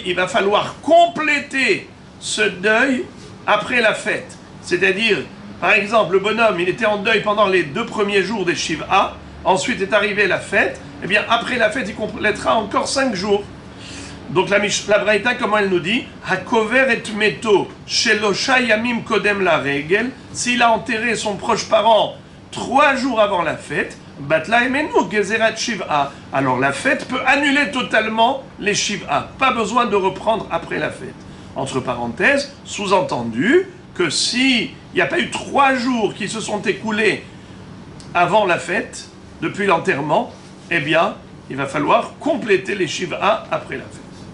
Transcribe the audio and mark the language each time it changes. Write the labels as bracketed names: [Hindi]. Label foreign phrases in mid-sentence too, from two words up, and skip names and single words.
[French] Il va falloir compléter ce deuil après la fête. C'est-à-dire, par exemple, le bonhomme, il était en deuil pendant les 2 premiers jours des Shiv'a, ensuite est arrivée la fête, eh bien après la fête, il complétera encore 5 jours. Donc la Braïta, comment elle nous dit? [Hebrew] הקובר את מתו שלושה ימים קודם לרגל. [French] S'il a enterré son proche parent 3 jours avant la fête, [Hebrew] בטלה ממנו גזרת שבעה. [French] Alors la fête peut annuler totalement les shiv'a. Pas besoin de reprendre après la fête. Entre parenthèses, sous-entendu que s'il n'y a pas eu 3 jours qui se sont écoulés avant la fête, depuis l'enterrement, eh bien, il va falloir compléter les Shiv'a après la fête.